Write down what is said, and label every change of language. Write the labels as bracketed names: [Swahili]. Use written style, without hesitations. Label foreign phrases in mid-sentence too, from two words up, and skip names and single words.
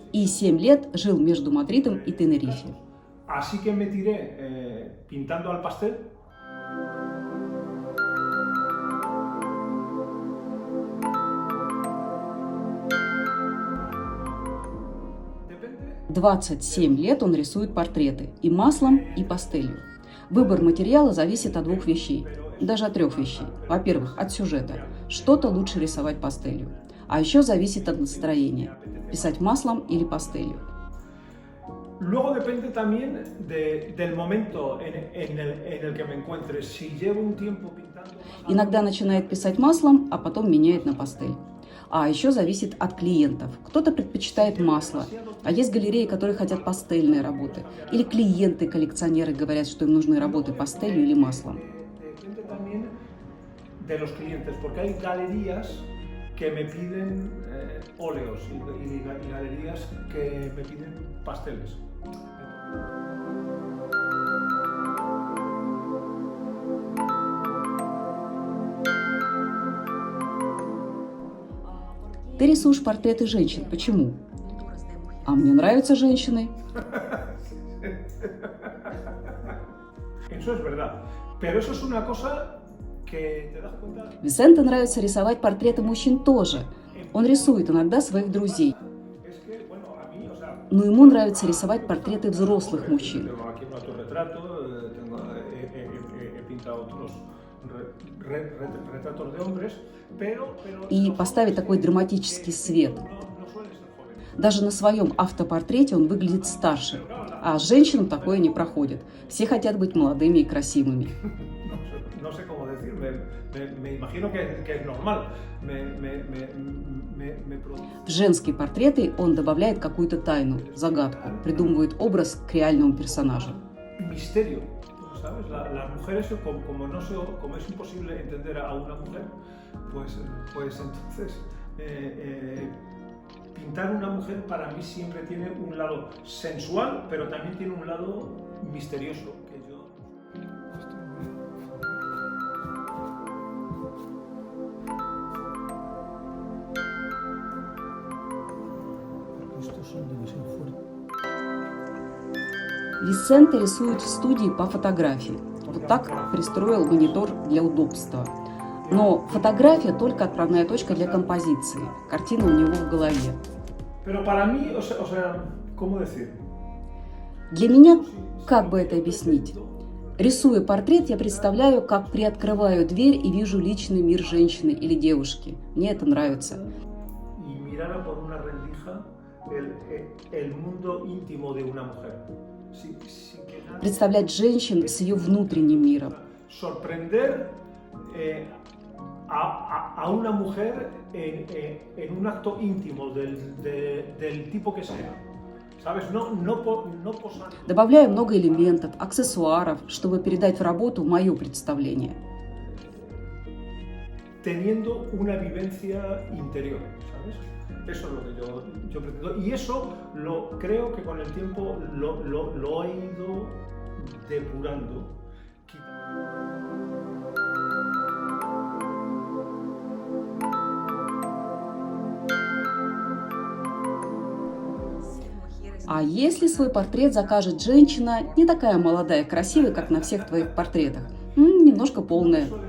[Russian] И 7 лет жил между Мадридом и Тенерифе. [Spanish] Así que me tiré pintando al pastel. [Russian] 27 лет он рисует портреты и маслом, и пастелью. Выбор материала зависит от двух вещей, даже от 3 вещей. Во-первых, от сюжета. Что-то лучше рисовать пастелью. А еще зависит от настроения. Писать маслом или пастелью. [Spanish] Luego depende también del momento en el que me encuentre. Si llevo un tiempo pintando... [Russian] Иногда начинает писать маслом, а потом меняет на пастель. А еще зависит от клиентов. Кто-то предпочитает масло, а есть галереи, которые хотят пастельные работы. Или клиенты, коллекционеры говорят, что им нужны работы пастелью или маслом. [Spanish] Depende también de los clientes, porque hay galerías que me piden óleos y galerías que me piden pasteles. [Russian] Ты рисуешь портреты женщин. Почему? А мне нравятся женщины. [Spanish] Eso es verdad. Pero eso es una cosa que te das cuenta. [Russian] Висенте нравится рисовать портреты мужчин тоже. Он рисует иногда своих друзей. [Spanish] Es que, bueno, a mí, o sea, [Russian] Но ему нравится рисовать портреты взрослых мужчин. [Spanish] tengo aquí un autorretrato, he pintado otros retratos de hombres, pero [Russian] И поставить такой драматический свет. [Spanish] no suelen ser jóvenes. [Russian] Даже на своем автопортрете он выглядит старше. А женщинам такое не проходит. Все хотят быть молодыми и красивыми. [Spanish] No sé cómo decir, me imagino que es normal. Me produce [Russian] В женские портреты он добавляет какую-то тайну, загадку, придумывает образ к реальному персонажу. [Spanish] misterio, ¿sabes? Las mujeres, como es imposible entender a una mujer, pues entonces pintar una mujer para mí siempre tiene un lado sensual, pero también tiene un lado misterioso que yo... Estos son demasiado fuertes. [Russian] Висенте рисует в студии по фотографии. Вот так пристроил монитор для удобства. Но фотография только отправная точка для композиции. Картина у него в голове. [Spanish] Pero para mí, o sea, ¿cómo decir? [Russian] Для меня, как бы это объяснить? Рисуя портрет, я представляю, как приоткрываю дверь и вижу личный мир женщины или девушки. Мне это нравится. [Spanish] Y mirara por una rendija el mundo íntimo de una mujer. Sin que nadie... [Russian] Представлять женщин с ее внутренним миром. [Spanish] Sorprender a una mujer en un acto íntimo del tipo que sea. ¿Sabes? No posando. [Russian] Добавляю много элементов, аксессуаров, чтобы передать в работу мое представление. [Spanish] Teniendo una vivencia interior, ¿sabes? Eso es lo que yo pretendo. Y eso creo que con el tiempo lo he ido depurando. [Russian] А если свой портрет закажет женщина, не такая молодая, красивая, как на всех твоих портретах, немножко полная.